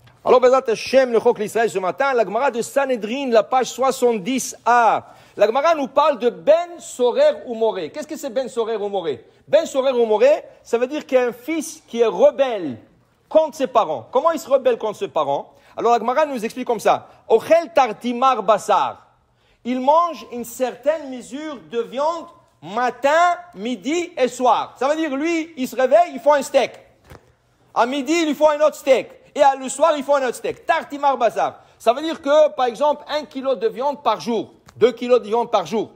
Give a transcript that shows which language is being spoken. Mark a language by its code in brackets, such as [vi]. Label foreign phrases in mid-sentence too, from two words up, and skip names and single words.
[fr] Alors, [he] בעזרת השם, [fr] le Chok l'Israël ce matin, la Gemara de Sanhedrin, la page 70a. La Gemara nous parle de Ben Sorer ou Moré. Qu'est-ce que c'est Ben Sorer ou Moré? Ben Sorer ou Moré, ça veut dire qu'il y a un fils qui est rebelle contre ses parents. Comment il se rebelle contre ses parents? Alors, la Gemara nous explique comme ça. [he] אוכל תרטימר בשר. [fr] Il mange une certaine mesure de viande matin, midi et soir. Ça veut dire, lui, il se réveille, il faut un steak. À midi, il lui faut un autre steak. Et le soir, il faut un autre steak. [he] תרטימר בשר. [fr] Ça veut dire que, par exemple, 1 kilo de viande par jour. 2 kilos de viande par jour.